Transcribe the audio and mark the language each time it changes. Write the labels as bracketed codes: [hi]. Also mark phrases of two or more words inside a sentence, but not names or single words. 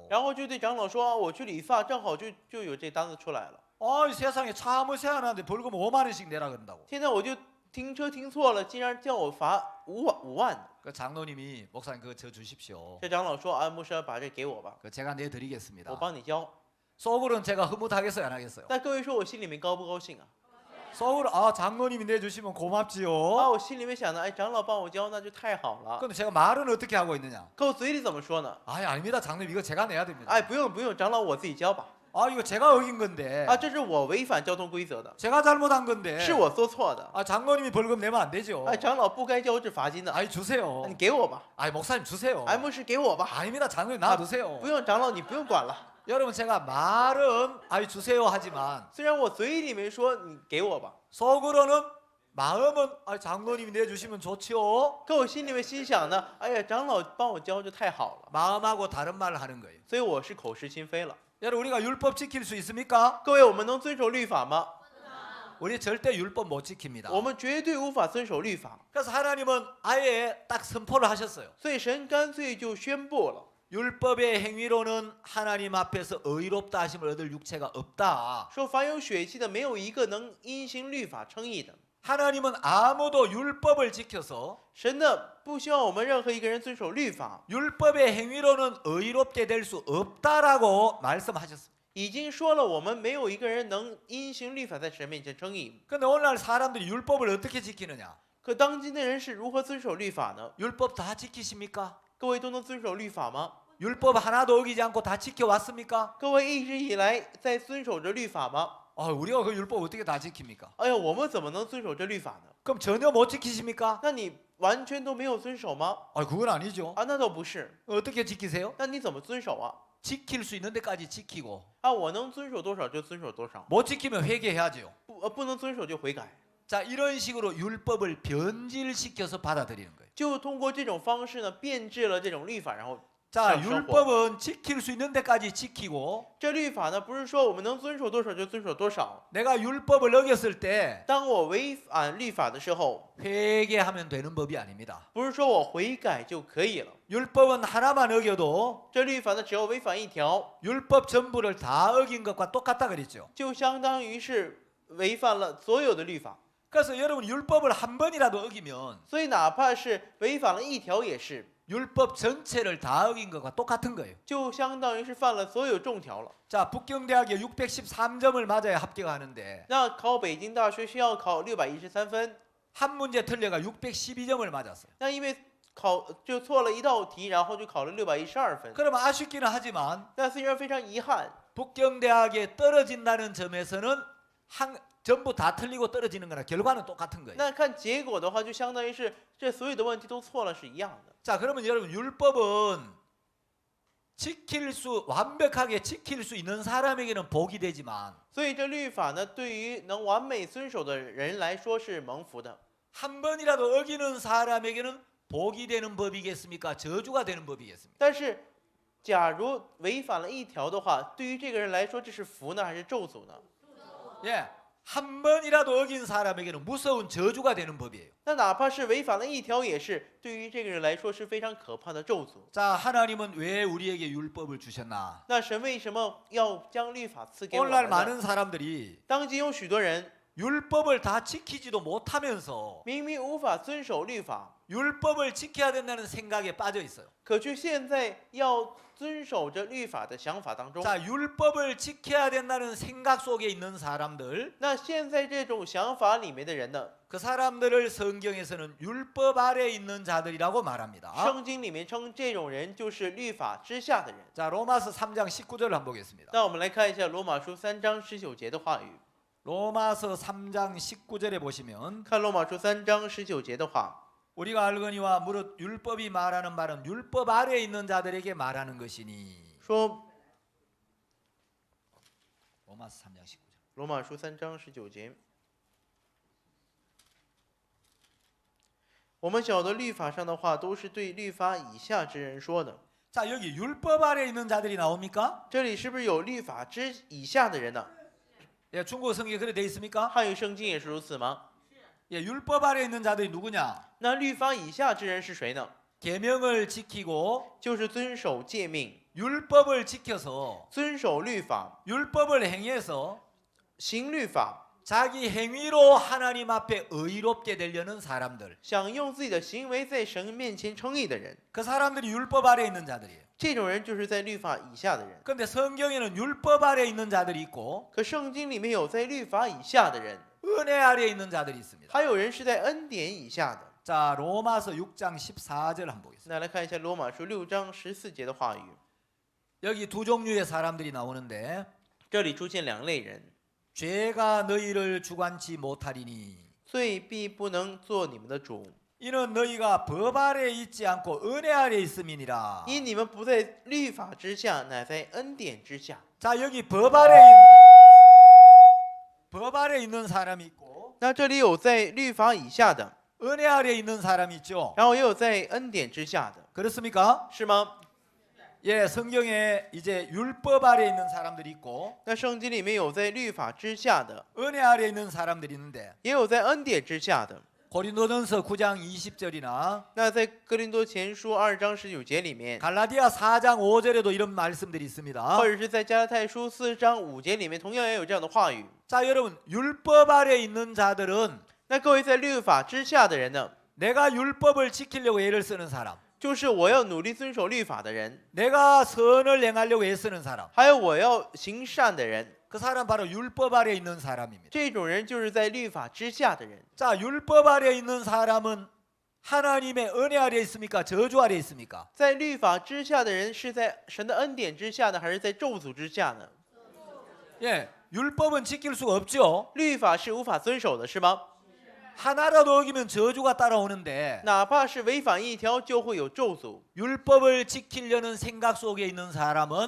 [zh] 然后就对长老说，我去理发，正好就有这单子出来了。 [ko] 이 세상에 차 아무 새 하나인데 벌금 5만 원씩 내라 그런다고. [zh] 现在我就停车停错了，竟然叫我罚5万。 [ko] 그 장로님이 목사님 그거 저 주십시오. [zh] 这长老说，啊，牧师把这给我吧， [ko] 그 제가 내드리겠습니다. [zh] 我帮你交。 [ko] 속으로는 제가 흐뭇하겠어요, 안 하겠어요? [zh] 那各位说我心里面高不高兴啊？ [ko] 속으로 장로님이 내주시면 啊， 고맙지요. [zh] 我心里面想的，哎，长老帮我交，那就太好了。 [ko] 근데 제가 말은 어떻게 하고 있느냐? [zh] 可我嘴里怎么说呢？ [ko] 아닙니다, 장로님 이거 제가 내야 됩니다. [zh] 哎，不用不用，长老我自己交吧。 [ko] 이거 제가 어긴 건데. [zh] 啊，这是我违反交通规则的， [ko] 제가 잘못한 건데. [zh] 是我做错的。 [ko] 장로님이 벌금 내면 안 되죠. [zh] 哎，长老不该交这罚金的， [ko] 주세요. [zh] 你给我吧。 [ko] 목사님 주세요. [zh] 哎，牧师给我吧。 [ko] 아닙니다, 장로님 놔두세요. [zh] 不用，长老你不用管了。 [ko] 여러분 제가 말은 주세요 하지만 [zh] 虽然我嘴里面说你给我吧， [ko] 속으로는 마음은 장로님이 내주시면 좋지요. [zh] 可我心里面心想呢，哎呀，长老帮我交就太好了， [ko] 마음하고 다른 말을 하는 거예요. [zh] 所以我是口是心非了。 [ko] 여러분 우리가 율법 지킬 수 있습니까? [zh] 各位，我们能遵守律法吗？ [ko] 우리 절대 율법 못 지킵니다. [zh] 我们绝对无法遵守律法， [ko] 그래서 하나님은 아예 딱 선포를 하셨어요. [zh] 所以神干脆就宣布了， [ko] 율법의 행위로는 하나님 앞에서 의롭다 하심을 얻을 육체가 없다. [zh] 说凡有血气的，没有一个能因行律法称义的。 [ko] 하나님은 아무도 율법을 지켜서 [zh] 神呢不希望我们任何一个人遵守律法， [ko] 율법의 행위로는 의롭게 될 수 없다라고 말씀하셨습니다. [zh] 已经说了，我们没有一个人能因行律法在神面前称义。 [ko] 근데 오늘날 사람들이 율법을 어떻게 지키느냐? [zh] 可当今的人是如何遵守律法呢？ [ko] 율법 다 지키십니까? [zh] 各位都能遵守律法吗？ [ko] 율법 하나도 어기지 않고 다 지켜왔습니까? [zh] 各位一直以来在遵守着律法吗？ [ko] 우리가 그 율법 어떻게 다 지킵니까? [zh] 哎呀，我们怎么能遵守这律法呢？ [ko] 그럼 전혀 못 지키십니까? [zh] 那你完全都没有遵守吗？ [ko] 그건 아니죠. [zh] 啊，那倒不是。 [ko] 어떻게 지키세요? [zh] 那你怎么遵守啊？ [ko] 지킬 수 있는 데까지 지키고 [zh] 啊，我能遵守多少就遵守多少， [ko] 못 지키면 회개해야죠. [zh] 不能遵守就悔改。 [ko] 자, 이런 식으로 율법을 변질시켜서 받아들이는 거예요. [zh] 就通过这种方式呢，变质了这种律法，然后 [ko] 자, [zh] 上生活。 [ko] 율법은 지킬 수 있는 데까지 지키고 [zh] 这律法呢，不是说我们能遵守多少就遵守多少。 [ko] 내가 율법을 어겼을 때 [zh] 当我违反律法的时候， [ko] 회개하면 되는 법이 아닙니다. [zh] 不是说我悔改就可以了。 [ko] 율법은 하나만 어겨도 [zh] 这律法呢，只要违反一条， [ko] 율법 전부를 다 어긴 것과 똑같다 그랬죠. [zh] 就相当于是违反了所有的律法。 [ko] 그래서 여러분 율법을 한 번이라도 어기면 [zh] 所以哪怕是违反了一条，也是 [ko] 율법 전체를 다 어긴 것과 똑같은 거예요. [zh] 就相当于是犯了所有重条了。 [ko] 자, 북경대학에 613점을 맞아야 합격하는데 [zh] 那考北京大学需要考613分， [ko] 한 문제 틀려가 612점을 맞았어요. [zh] 那因为就错了一道题，然后就考了612分。 [ko] 그럼 아쉽기는 하지만 [zh] 但虽然非常遗憾， [ko] 북경대학에 떨어진다는 점에서는 전부 다 틀리고 떨어지는 거나 결과는 똑같은 거예요. [zh] 那看结果的话，就相当于是这所有的问题都错了是一样的。 [ko] 자, 그러면 여러분 율법은 완벽하게 지킬 수 있는 사람에게는 복이 되지만 [zh] 所以这律法呢，对于能完美遵守的人来说是蒙福的。 [ko] 한 번이라도 어기는 사람에게는 복이 되는 법이겠습니까? 저주가 되는 법이겠습니까? [zh] 但是，假如违反了一条的话，对于这个人来说，这是福呢，还是咒诅呢？ [ko] 예, 한 번이라도 어긴 사람에게는 무서운 저주가 되는 법이에요. [zh] 那哪怕是违反了一条，也是对于这个人来说是非常可怕的咒诅。 [ko] 자, 하나님은 왜 우리에게 율법을 주셨나? [zh] 那神为什么要将律法赐给我 [ko] 오늘날 [zh] 们呢？ [ko] 많은 사람들이 [zh] 当今有许多人 [ko] 율법을 다 지키지도 못하면서 [zh] 明明无法遵守律法， [ko] 율법을 지켜야 된다는 생각에 빠져 있어요. [zh] 可却现在要遵守着律法的想法当中。 [ko] 자, 율법을 지켜야 된다는 생각 속에 있는 사람들, [zh] 那现在这种想法里面的人呢， [ko] 그 사람들을 성경에서는 율법 아래 있는 자들이라고 말합니다. [zh] 圣经里面称这种人就是律法之下的人。 [ko] 자, 로마서 3장 19절을 한번 보겠습니다. [zh] 那我们来看一下罗马书3章19节的话语。 [ko] 로마서 3장 19절에 보시면 [zh] 看罗马书3章19节的话， [ko] 우리가 알거니와 무릇 율법이 말하는 말은 율법 아래 있는 자들에게 말하는 것이니. [zh] 说 [ko] 로마서 3장 19절. [zh] 罗马书3章19节，我们晓得律法上的话都是对律法以下之人说的。 [ko] 자, 여기 율법 아래 있는 자들이 나옵니까? [zh] 这里是不是有律法之以下的人呢？ [ko] 예, 중국 성경에 그래 돼 있습니까? [zh] 汉语圣经也是如此吗？ [ko] 예, 율법 아래 있는 자들이 누구냐? [zh] 那律法以下之人是谁呢？ [ko] 계명을 지키고 [zh] 就是遵守诫命， [ko] 율법을 지켜서 [zh] 遵守律法， [ko] 율법을 행해서 [zh] 行律法， [ko] 자기 행위로 하나님 앞에 의롭게 되려는 사람들. [zh] 想用自己的行为在神面前称义的人， [ko] 그 사람들이 율법 아래 있는 자들이에요. [zh] 这种人就是在律法以下的人。 [ko] 그런데 성경에는 율법 아래 있는 자들이 있고 [zh] 可圣经里面有在律法以下的人， [ko] 은혜 아래 있는 자들이 있습니다. [zh] 还有人是在恩典以下的。 [ko] 자, 로마서 6장 14절 한번 보겠습니다. [zh] 那来看一下罗马书6章14节的话语， [ko] 여기 두 종류의 사람들이 나오는데 [zh] 这里出现两类人， [ko] 죄가 너희를 주관치 못하리니 [zh] 罪必不能做你们的主， [ko] 이는 너희가 법 아래 있지 않고 은혜 아래 있음이니라. [zh] 因你们不在律法之下，乃在恩典之下。 [ko] 자, 여기 법 아래 있는 사람이 있고 [zh] 那这里有在律法以下的， [ko] 은혜 아래 있는 사람이 있죠. [zh] 然后也有在恩典之下的， [ko] 그렇습니까? [zh] 是吗？ [ko] 예, 성경에 이제 율법 아래 있는 사람들이 있고 [zh] 那圣经里面有在律法之下的， [ko] 은혜 아래 있는 사람들이 있는데 [zh] 也有在恩典之下的。 [ko] 고린도전서 9장 20절이나 [zh] 那在哥林多前书2章19节里面， [ko] 갈라디아 4장 5절에도 이런 말씀들이 있습니다. [zh] 或者是在加拉太书4章5节里面，同样也有这样的话语。 [ko] 자, 여러분 율법 아래 있는 자들은 [zh] 那各位在律法之下的人呢， [ko] 내가 율법을 지키려고 애를 쓰는 사람, [zh] 就是我要努力遵守律法的人， [ko] 내가 선을 행하려고 애쓰는 사람, [zh] 还有我要行善的人， [ko] 그 사람 바로 율법 아래 있는 사람입니다. [zh] 这种人就是在律法之下的人。 [ko] 자, 율법 아래 있는 사람은 하나님의 은혜 아래 있습니까? 저주 아래 있습니까? [zh] 在律法之下的人是在神的恩典之下呢，还是在咒诅之下呢？ [ko] 예, 율법은 지킬 수가 없죠. [zh] 律法是无法遵守的，是吗？ [ko] 하나라도 어기면 저주가 따라오는데 [zh] 哪怕是违反一条，就会有咒诅。 [ko] 율법을 지키려는 생각 속에 있는 사람은